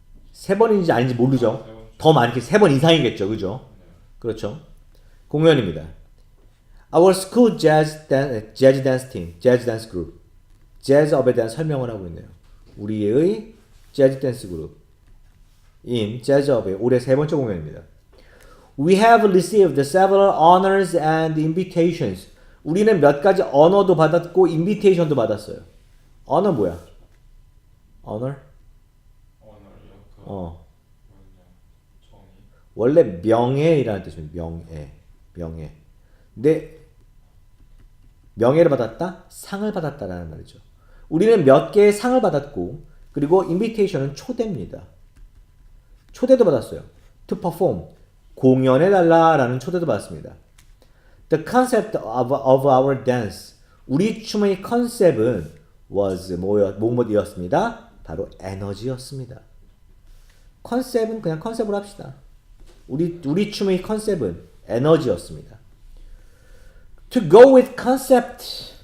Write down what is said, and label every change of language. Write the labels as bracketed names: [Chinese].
[Korean] 세 번인지 아닌지 모르죠. 더 많게 세 번 이상이겠죠. 그죠? 네. 그렇죠. 공연입니다. [English] Our school jazz dance team, jazz dance group. [Korean] 재즈업에 대한 설명을 하고 있네요. 우리의 재즈 댄스 그룹인 재즈업의 올해 세 번째 공연입니다. [English] We have received several honors and invitations. [Korean] 우리는 몇 가지 언어도 받았고 인비테이션도 받았어요. honor 뭐야? honor? 오늘요. 어. 정의. 원래 명예이라는 뜻입니다. 명예. 근데 명예를 받았다? 상을 받았다라는 말이죠. 우리는 몇 개의 상을 받았고 그리고 인비테이션은 초대입니다. 초대도 받았어요. [English] To perform. [Korean] 공연해달라라는 초대도 받았습니다. [English] The concept of our dance. [Korean] 우리 춤의 컨셉은 was 뭐였습니다? 바로 에너지였습니다. 컨셉은 그냥 컨셉으로 합시다. 우리 춤의 컨셉은 에너지였습니다. [English] To go with concept.